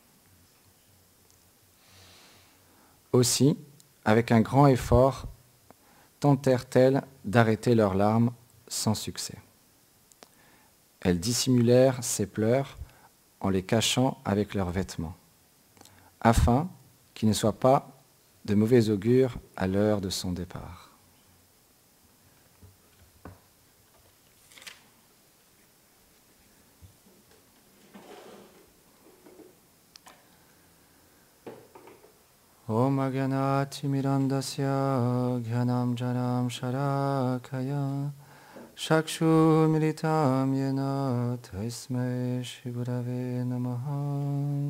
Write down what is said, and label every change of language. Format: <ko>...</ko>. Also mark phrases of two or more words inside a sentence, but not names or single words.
<fr>Aussi, avec un grand effort, tentèrent-elles d'arrêter leurs larmes sans succès. Elles dissimulèrent ces pleurs en les cachant avec leurs vêtements, afin qu'il ne soit pas de mauvais augure à l'heure de son départ.</fr> <sa>Om Agyanati Mirandasya Gyanam Janam Sharakaya Shakshu Militam Yena Tasmai Shivurave Namaha.</sa>